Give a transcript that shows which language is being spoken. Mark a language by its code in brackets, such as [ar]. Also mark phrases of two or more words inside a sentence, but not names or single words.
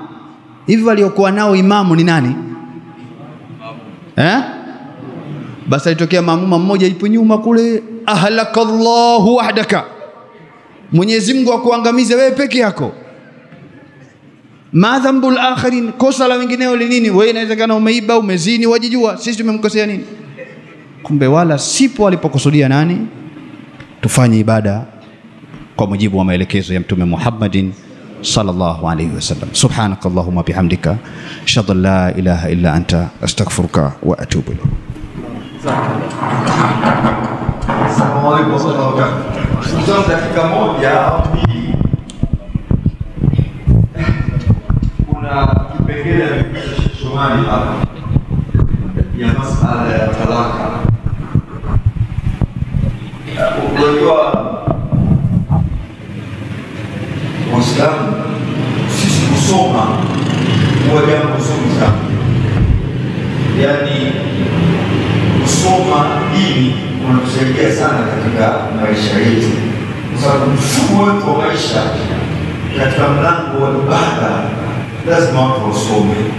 [sw] Hivi waliokuwa nao imamu ni nani? Basi alitokea maamuma mmoja ipo nyuma kule, [ar] أهلكك الله وحدك, [sw] Mwenyezi Mungu akuangamize wewe peke yako. [ar] ما ذنب الآخرين, [sw] kosa la wengineo ni nini? Wewe inawezekana umeiba, umezini, wajijua, sisi tumemkosea nini? Kumbe wala sipo alipokusudia nani? Tufanye ibada kwa mujibu wa maelekezo ya Mtume Muhammadin [ar] صلى الله عليه وسلم. سبحانك اللهم وبحمدك أشهد أن لا إله إلا أنت أستغفرك وأتوب إليك. السلام عليكم ورحمة الله وبركاته. [sw] Sasa dakika moja au mbili, kuna kipengele cha Shomari hapa ya masala ya talaka. Unajua Waislamu sisi kusoma huwa jambo zuri sana, yaani kusoma dini kunatusaidia sana katika maisha yetu, kwa sababu mfumo wetu wa maisha katika mlango wa ibada lazima watu wasome.